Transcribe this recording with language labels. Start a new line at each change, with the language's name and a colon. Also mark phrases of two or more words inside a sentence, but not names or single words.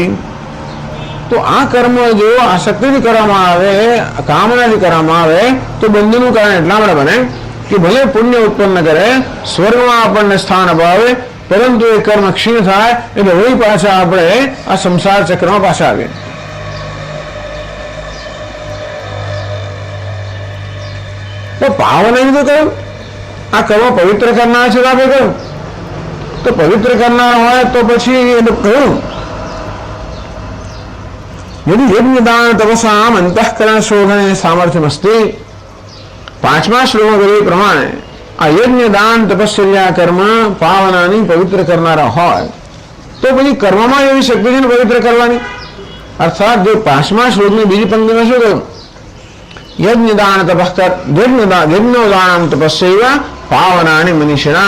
Gujarati: તો આ કર્મ જો આસક્તિથી કરવામાં આવે, કામનાથી કરવામાં આવે તો બંધનું કારણ એટલા માટે બને કે ભલે પુણ્ય ઉત્પન્ન કરે, સ્વર્ગમાં આપણને સ્થાન અપાવે, પરંતુ એ કર્મ ક્ષીણ થાય એટલે વળી પાછા આપણે આ સંસાર ચક્રમાં પાછા આવીએ. તો પાવન તો કહ્યું આ કર્મ પવિત્ર કરનાર છે તો આપણે કહ્યું, તો પવિત્ર કરનાર હોય તો પછી કહ્યું
Sanskrit: यदि यज्ञ दान तपसाम अंतःकरण शोधन सामर्थ्यमस्ति.
Gujarati: પાંચમા શ્લોકમાં કહ્યું પ્રમાણે આ યજ્ઞ દાન તપસ્યા કર્મ પાવનાની પવિત્ર કરનારા હોય તો પછી કર્મમાં એવી શક્તિ છે ને પવિત્ર કરવાની. અર્થાત જે પાંચમા શ્લોકની બીજી પંક્તિમાં શું કહ્યું? યજ્ઞ દાન તપસ્યા યજ્ઞ દાન તપસ્યા પાવનાની મનુષ્યના.